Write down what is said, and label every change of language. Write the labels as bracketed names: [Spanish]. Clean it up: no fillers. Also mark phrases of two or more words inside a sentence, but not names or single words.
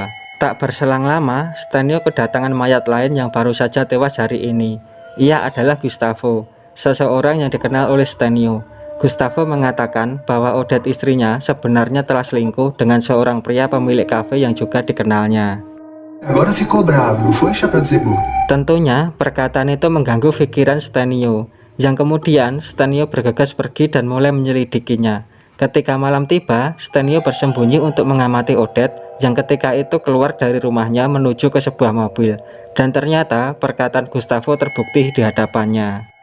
[Indonesian] Tak berselang lama, Stênio kedatangan mayat lain yang baru saja tewas hari ini. Ia adalah Gustavo, seseorang yang dikenal oleh Stênio. Gustavo mengatakan bahwa Odette istrinya sebenarnya telah selingkuh dengan seorang pria pemilik kafe yang juga dikenalnya. [Portuguese] Agora ficou bravo, não foi, Chapéu de Zebú? [Indonesian] Tentunya perkataan itu mengganggu pikiran Stênio, yang kemudian Stênio bergegas pergi dan mulai menyelidikinya. Ketika malam tiba, Stênio bersembunyi untuk mengamati Odette yang ketika itu keluar dari rumahnya menuju ke sebuah mobil, dan ternyata perkataan Gustavo terbukti di hadapannya.